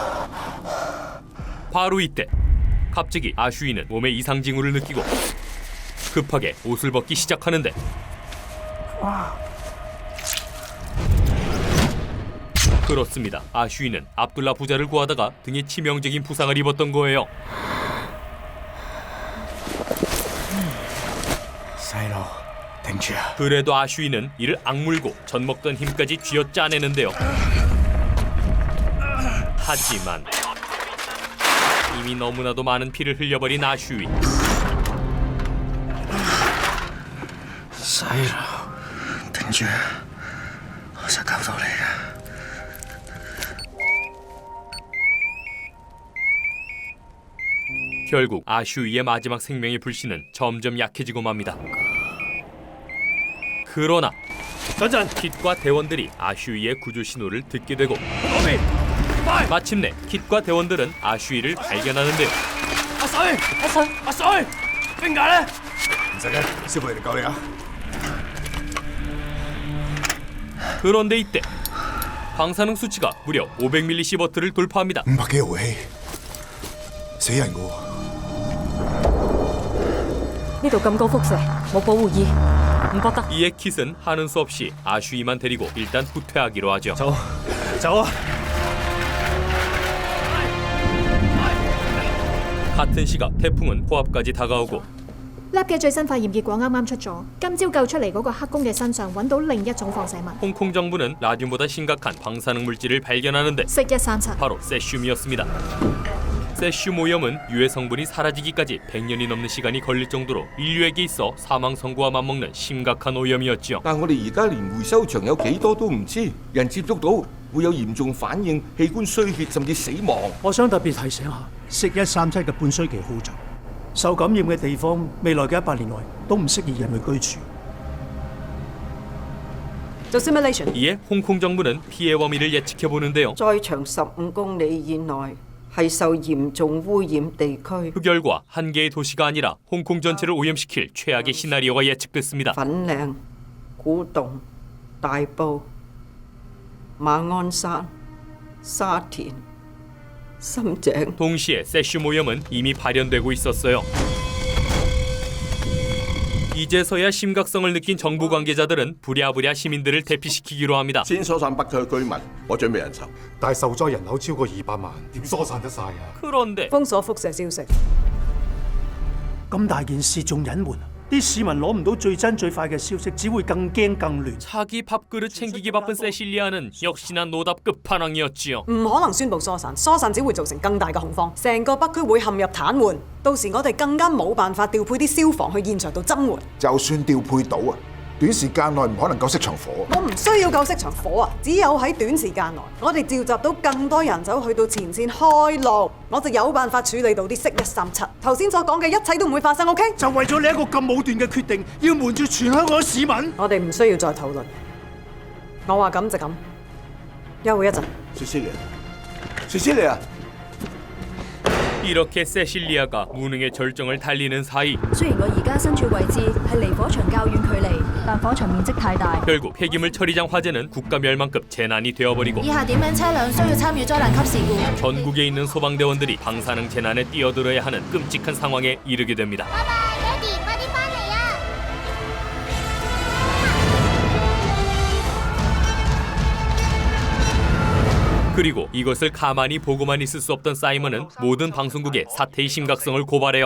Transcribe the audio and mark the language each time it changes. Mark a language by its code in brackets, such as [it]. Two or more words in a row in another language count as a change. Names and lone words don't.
[ko] 바로 이때 갑자기 아슈이는 몸에 이상 징후를 느끼고 급하게 옷을 벗기 시작하는데 그렇습니다. 아슈이는 압둘라 부자를 구하다가 등에 치명적인 부상을 입었던 거예요. [yue] 細路，頂住啊！ [ko] 그래도 아슈이는 이를 악물고 젖먹던 힘까지 쥐어짜내는데요. 하지만 이미 너무나도 많은 피를 흘려버린 아슈이. [yue] 細路，頂住，我實救到你嘅。 [ko] 결국 아슈이의 마지막 생명의 불씨는 점점 약해지고 맙니다. 그러나 킷과 대원들이 아슈이의 구조 신호를 듣게 되고 마침내 킷과 대원들은 아슈이를 발견하는데요. [yue] 阿水，阿水，阿水，邊解咧？唔使嘅，師傅嚟救你啊！ [ko] 그런데 이때 방사능 수치가 무려 500mS를 돌파합니다. [yue] 500 幾毫氣，死人㗎喎！呢度咁高輻射，冇保護衣，唔搏得。 [ko] 이에 킷은 하는 수 없이 아슈이만 데리고 일단 후퇴하기로 하죠. [yue] 走，走啊！ [ko] 같은 시각 태풍은 코앞까지 다가오고 [yue] Lab 嘅最新化驗結果啱啱出咗，今朝救出嚟嗰個黑工嘅身上揾到另一種放射物， [ko] 홍콩 정부는 라듐보다 심각한 방사능 물질을 발견하는데 [yue] 铯137。 [ko] 바로 세슘이었습니다. 세슘 오염은 유해 성분이 사라지기까지 100년이 넘는 시간이 걸릴 정도로 인류에게 있어 사망 선고와 맞먹는 심각한 오염이었죠. [yue] 但我哋而家連回收場有幾多都唔知，人接觸到會有嚴重反應、器官衰竭甚至死亡。我想特別提醒下，铯137嘅半衰期好長，受感染嘅地方未來嘅100年內都唔適宜人類居住。做 simulation。 [ko] 이에 홍콩 정부는 피해 범위를 예측해 보는데요. [yue] 在場15公里以內係受嚴重污染地區。 [ko] 그 결과 한 개의 도시가 아니라 홍콩 전체를 오염시킬 최악의 시나리오가 예측됐습니다. [yue] 粉嶺、古洞、大埔、馬鞍山、沙田、深井。 [ko] 동시에 세슘 오염은 이미 발현되고 있었어요. 이제서야 심각성을 느낀 정부 관계자들은 부랴부랴 시민들을 대피시키기로 합니다. [yue] 先疏散北區居民，我準備人手。但係受災人口超過200萬，點疏散得晒啊？ [ko] 그런데 [yue] 封鎖輻射消息。咁大件事仲隱瞞， 啲市民攞唔到最真最快嘅消息，只會更驚更亂。 [ko] 자기 밥그릇 챙기기 바쁜 세실리아는 역시나 노답 끝판왕이었지요. [yue] 唔可能宣布疏散，疏散只會造成更大嘅恐慌，成個北區會陷入癱瘓。到時我哋更加冇辦法調配啲消防去現場度增援。就算調配到啊，短時間內唔可能救熄場火。我唔需要救熄場火啊！只有喺短時間內，我哋召集到更多人手去到前線開路，我就有辦法處理到啲銫137。頭先所講嘅一切都唔會發生 ，OK？就為咗你一個咁武斷嘅決定，要瞞住全香港市民。我哋唔需要再討論。我話咁就咁，休會一陣。 [ko] 시실리아. 이렇게 세실리아가 무능의 절정을 달리는 사이 [yue] 雖然我而家身處位置係離火場較遠距離，但火場面積太大。 [ko] 결국 폐기물 처리장 화재는 국가 멸망급 재난이 되어버리고 [yue] 以下點名車輛需要參與災難級事故。 [ko] 전국에 있는 소방대원들이 방사능 재난에 뛰어들어야 하는 끔찍한 상황에 이르게 됩니다. 그리고 이것을 가만히 보고만 있을 수 없던 사이먼은 모든 방송국에 사태의 심각성을 고발해요.